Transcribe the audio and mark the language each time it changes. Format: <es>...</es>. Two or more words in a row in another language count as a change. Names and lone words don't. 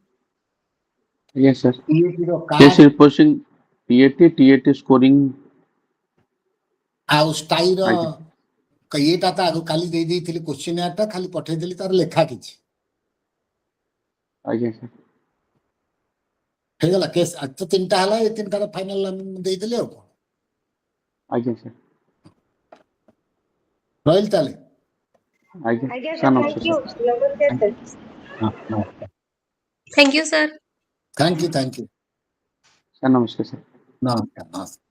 <en>Yes, sir.</en> <or>ର Case କାର୍ଡ</or> <en>reporting, TAT scoring.</en> <or>ଆଉ ସ୍ଥାୟୀର ଆଜ୍ଞା ଇଏଟା ତ ଆଗ କାଲି ଦେଇଥିଲି କୋଶ୍ଚିନିୟରଟା ଖାଲି ପଠେଇଦେଲି ତାର ଲେଖା କିଛି ଆଜ୍ଞା ସାର୍ ହେଇଗଲା କେସ୍ ଆଜି ତ 3ଟା ହେଲା ଏ 3ଟାର ଫାଇନାଲ ଦେଇଦେଲି ଆଉ କଣ ଆଜ୍ଞା ସାର୍ ରହିଲି ତାହେଲେ ଆଜ୍ଞା Aଜ୍ଞା, ସାର୍ sir. ନମସ୍କାର</or> <en>Thank you.</en> <or>ସାର୍ ନମସ୍କାର ସାର୍.</or> <en>Thank you, sir. thank you</en> <or>ସାର୍ ନମସ୍କାର ସାର୍ ନମସ୍କାର ନମସ୍କାର</or>